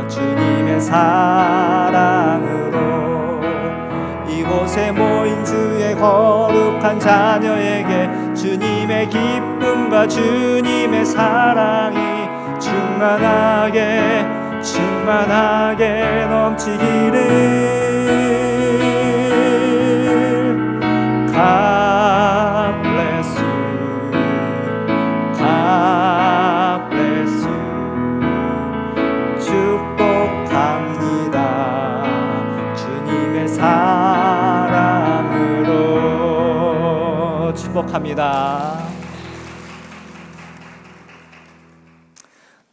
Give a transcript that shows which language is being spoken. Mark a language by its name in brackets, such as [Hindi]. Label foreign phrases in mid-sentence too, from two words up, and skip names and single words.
[Korean] 주님의 사랑으로 이곳에 모인 주의 거룩한 자녀에게 주님의 기쁨과 주님의 사랑이 충만하게 넘치기를. [English] God bless you. God bless you. [Korean] 축복합니다. 주님의 사랑으로 축복합니다.